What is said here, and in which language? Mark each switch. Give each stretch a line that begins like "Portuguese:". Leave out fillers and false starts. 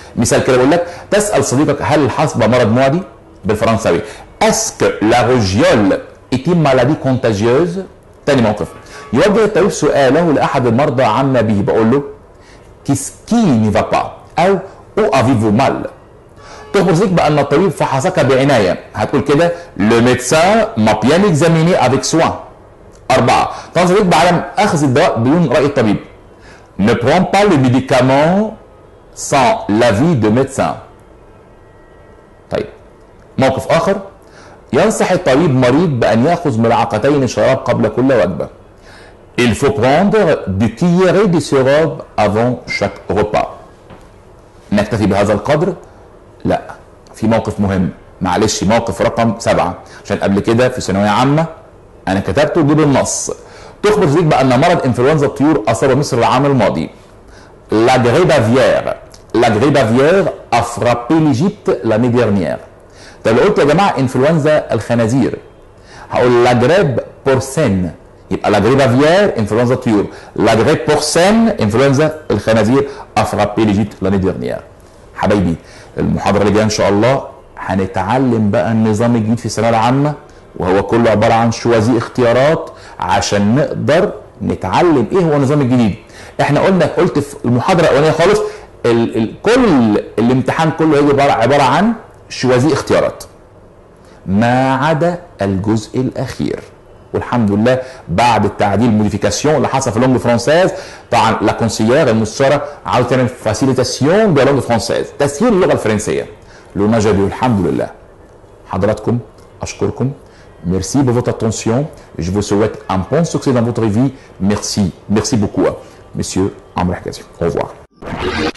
Arabic: مثال كده بقول لك، تسال صديقك هل الحصبه مرض معدي؟ بالفرنساوي
French: اسكو لا روجيول ايتي مالادي كونتاجيوز؟
Arabic: تاني موقف، يوجه الطبيب سؤاله لاحد المرضى عما به، بقول له
French: كيسكي ني فا با او افيفو مال.
Arabic: تخبر صديقك بان الطبيب فحصك بعنايه، هتقول كده
French: لو ميدسان ما بيان اكزاميني افيك سوان.
Arabic: 4. تنصح صديقك بعدم اخذ الدواء بدون راي الطبيب.
French: Ne prends pas le médicament sans l'avis de médecin.
Arabic: طيب موقف اخر، ينصح الطبيب مريض بان ياخذ ملعقتين شراب قبل كل وجبه.
French: Il faut prendre du cuillerée de sirop avant chaque repas.
Arabic: نكتفي بهذا القدر؟ لا، في موقف مهم، معلش، موقف رقم 7 عشان قبل كده في ثانويه عامه انا كتبته دي بالنص. تخبر صديقك بان مرض انفلونزا الطيور اصاب مصر العام الماضي.
French: La grippe aviaire a frappé l'Égypte l'année dernière.
Arabic: طب لو قلت يا جماعه انفلونزا الخنازير هقول
French: لا جريب بورسين،
Arabic: يبقى
French: لا جريب افيير
Arabic: انفلونزا الطيور، لا جريب بورسين انفلونزا الخنازير
French: افرابي ليجيبت لاني ديرنيير.
Arabic: حبايبي المحاضره اللي جايه ان شاء الله هنتعلم بقى النظام الجديد في الثانويه العامه، وهو كله عباره عن شوازي اختيارات عشان نقدر نتعلم ايه هو النظام الجديد. احنا قلت في المحاضره الاولانيه خالص كل الامتحان كله هيجي عباره عن شوازي اختيارات ما عدا الجزء الاخير، والحمد لله بعد التعديل موديفيكاسيون اللي حصل في
French: اللونج فرونسيز،
Arabic: طبعا
French: لا كونسيير
Arabic: المستشاره عاوز تعمل
French: فاسيليتاسيون دو لونج فرونسيز،
Arabic: تسهيل اللغه الفرنسيه. لو نجد الحمد لله. حضراتكم اشكركم.
French: Merci pour votre attention. Je vous souhaite un bon succès dans votre vie. Merci. Merci beaucoup. Monsieur Amr Hakazi. Au revoir.